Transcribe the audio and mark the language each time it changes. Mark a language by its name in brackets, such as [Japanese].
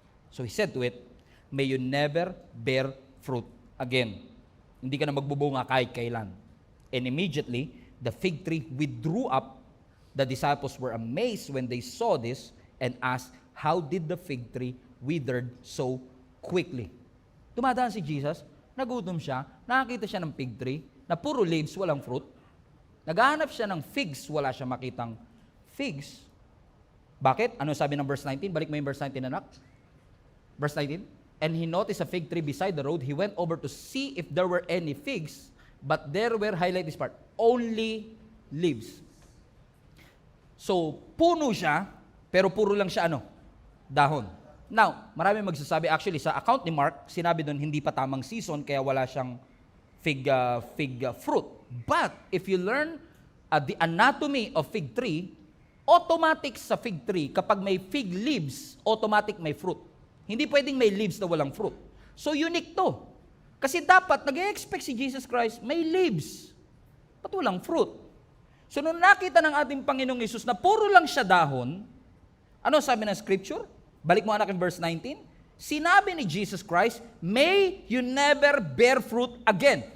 [English] So he said to it, may you never bear fruit again. [Filipino] Hindi ka na magbubunga kahit kailan. [English] And immediately, the fig tree withdrew up. The disciples were amazed when they saw this and asked, how did the fig tree withered so quickly? [Filipino] Dumadaan si Jesus, nagutom siya, nakakita siya ng fig tree na puro leaves, walang fruit. Naghahanap siya ng figs, wala siya makitang figs. Bakit? Ano sabi ng verse 19? Balik mo yung verse 19, anak. [English] Verse 19, and he noticed a fig tree beside the road. He went over to see if there were any figs, but there were, highlight this part, only leaves. [Filipino] So, puno siya, pero puro lang siya dahon. Now, marami magsasabi, actually, sa account ni Mark, sinabi doon, hindi pa tamang season, kaya wala siyang fig fruit. [English] But, if you learn the anatomy of fig tree, [Filipino] automatic sa fig tree, kapag may fig leaves, automatic may fruit. Hindi pwedeng may leaves na walang fruit. So, unique to. Kasi dapat, nag-expect si Jesus Christ, may leaves. Ba't walang fruit? So, nung nakita ng ating Panginoong Hesus na puro lang siya dahon, ano sabi ng scripture? Balik mo anak in verse 19. Sinabi ni Jesus Christ, [English] may you never bear fruit again.